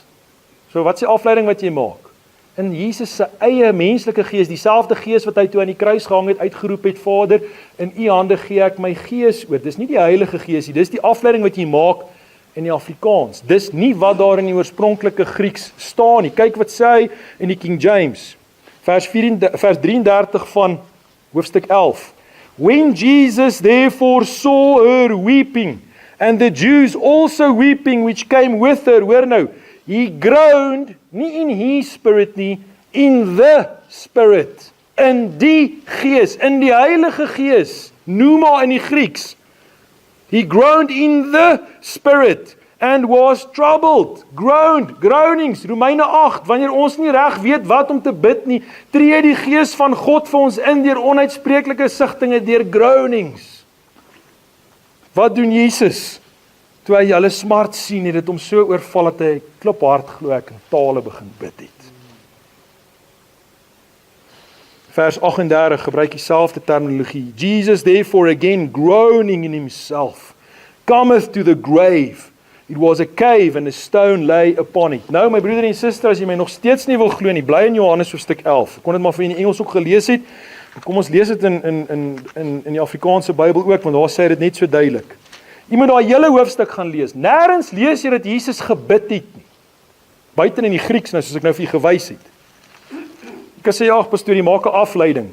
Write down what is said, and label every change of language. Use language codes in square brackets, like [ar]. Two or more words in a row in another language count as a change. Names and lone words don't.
[af] So wat is die afleiding wat jy maak? In Jesus se eie menslike gees, dieselfde gees wat hy toe aan die kruis gehang het, uitgeroep het, Vader, in u hande gee ek my gees oor. Dis nie die Heilige Gees nie, dis die afleiding wat jy maak in die Afrikaans. Dis nie wat daar in die oorspronklike Grieks staan nie. Kyk wat sê hy in die King James. Vers 33 van hoofstuk 11. [en] When Jesus therefore saw her weeping, and the Jews also weeping which came with her, [af] hoor nou, [en] he groaned, [af] nie [en] in his spirit [af] nie, [en] in the spirit, [af] in die gees, in die Heilige Gees, pneuma in die Grieks. [en] He groaned in the spirit, and was troubled, groaned, groanings, [af] Romeine 8, wanneer ons nie reg weet wat om te bid nie, tree die Gees van God vir ons in, deur onuitspreeklike sigtinge, deur groanings. Wat doen Jesus? Toe hy hulle smart sien, het dit hom so oorval, dat hy kliphard glo ek in tale begin bid het. Vers 38 gebruik dieselfde terminologie. [en] Jesus therefore again groaning in himself, cometh to the grave. It was a cave and a stone lay upon it. [af] Nou my broeder en suster, as jy my nog steeds nie wil glo nie, bly in Johannes hoofstuk 11. Ek kon dit maar vir in die Engels ook gelees het. Kom ons lees dit in die Afrikaanse Bybel ook, want daar sê dit net so duidelik. Jy moet daai hele hoofstuk gaan lees. Nêrens lees jy dat Jesus gebid het nie. Buiten in die Grieks nou, soos ek nou vir julle gewys het. Ek kan sê, ja, pastoor, jy maak 'n afleiding.